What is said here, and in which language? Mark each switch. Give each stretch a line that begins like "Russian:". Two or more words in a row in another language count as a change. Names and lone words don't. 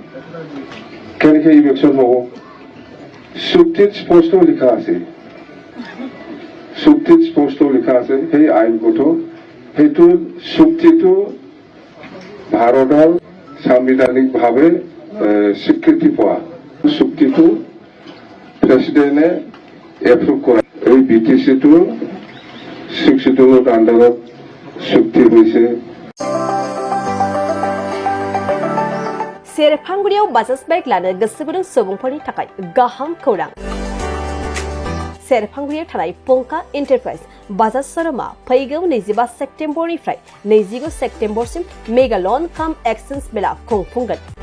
Assamese: কেনেকে ইভিকশ্যন হ'ব চুক্তিত স্পষ্ট লিখা আছে, সেই আইনগত সেইটো চুক্তিটো ভাৰতৰ সাংবিধানিকভাৱে স্বীকৃতি পোৱা চুক্তিটো প্ৰেচিডেণ্টে এপ্ৰুভ কৰা। এই BTC-টো 6 শিডিউলৰ আণ্ডাৰত চুক্তি হৈছে।
Bodo: सेरफांगुरियाव बाजाज बाइक लानो गोसो गुदुं सुबुंफोरनि थाखाय गाहाम खौरां। सेरफांगुरियाव थानाय पंका एन्टारप्राइज बाजार शोरूमा फैगौ 25 सेप्तेम्बरनिफ्राय 29 सेप्तेम्बरसिम
English: mega loan cum exchange
Bodo: मेला खुंफुंगोन।